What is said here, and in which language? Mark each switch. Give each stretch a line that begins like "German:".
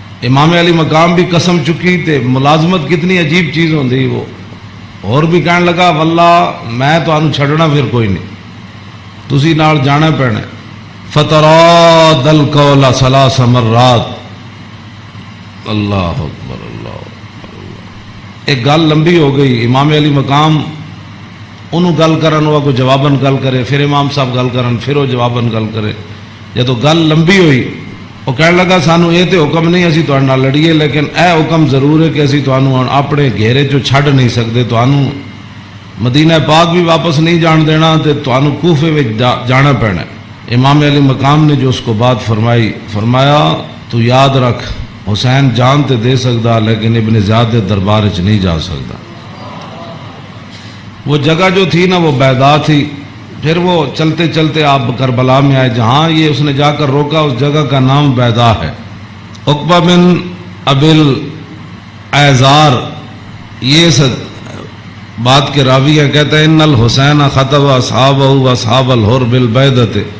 Punjabi: امام علی مقام بھی قسم چکی تے ملازمت کتنی عجیب چیز ہوندی. وہ اور بھی کہنے لگا واللہ میں تو انو چھڑنا پھر کوئی نہیں، تسی نال جانا پینا. فتراد القول 3 مرات. اللہ اکبر اللہ. ایک گل لمبی ہو گئی، امام علی مقام انہوں گل کرن ہوا کو جواباً گل کرے، پھر امام صاحب گل کرن پھر وہ جواباً گل کرے. جب گل لمبی ہوئی وہ کہنے لگا سانو یہ تو حکم نہیں اسی تہاڈے نال لڑیے، لیکن اے حکم ضرور ہے کہ اسی تانوں اپنے گھیرے چوں چھڈ نہیں سکتے، تانوں مدینہ پاک بھی واپس نہیں جان دینا تے تانوں کوفے وچ جانا پینا.
Urdu: امام علی مقام نے جو اس کو بات فرمائی، فرمایا تو یاد رکھ
Punjabi: حسین جان تے دے سکتا لیکن ابن زیاد دے دربار وچ نہیں جا سکتا.
Urdu: وہ جگہ جو تھی نا وہ بیضا تھی. پھر وہ چلتے چلتے آپ کربلا میں آئے, جہاں یہ اس نے جا کر روکا اس جگہ کا نام بیضا ہے. عقبہ بن ابل ایزار یہ بات کے راوی ہیں, کہتے ہیں
Arabic: ان الحسین خطب اصحابہ و اصحاب الحر بالبیضۃ.